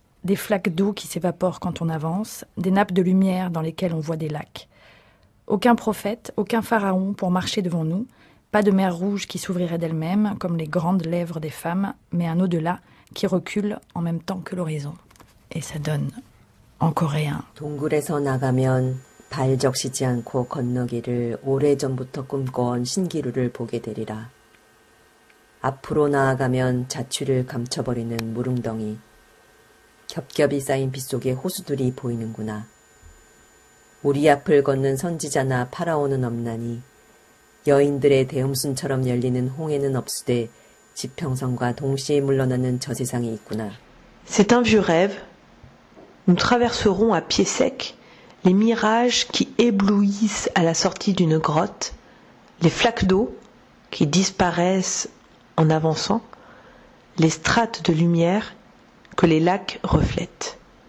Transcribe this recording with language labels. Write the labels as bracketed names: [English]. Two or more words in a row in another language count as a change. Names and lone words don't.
[French] Des flaques d'eau qui s'évaporent quand on avance, des nappes de lumière dans lesquelles on voit des lacs. Aucun prophète, aucun pharaon pour marcher devant nous, pas de mer rouge qui s'ouvrirait d'elle-même, comme les grandes lèvres des femmes, mais un au-delà qui recule en même temps que l'horizon. Et ça donne en coréen. [Korean] 동굴에서 나가면 발 적시지 않고 건너기를 오래전부터 꿈꿔온 신기루를 보게 되리라. 앞으로 나아가면 자취를 감춰버리는 무릉덩이. 겹겹이 쌓인 빗속에 호수들이 보이는구나. 우리 앞을 걷는 선지자나 파라오는 없나니 여인들의 대음순처럼 열리는 홍해는 없으되 지평선과 동시에 물러나는 저 세상이 있구나. [French] C'est un vieux rêve. Nous traverserons à pied sec les mirages qui éblouissent à la sortie d'une grotte, les flaques d'eau qui disparaissent en avançant, les strates de lumière que les lacs reflètent.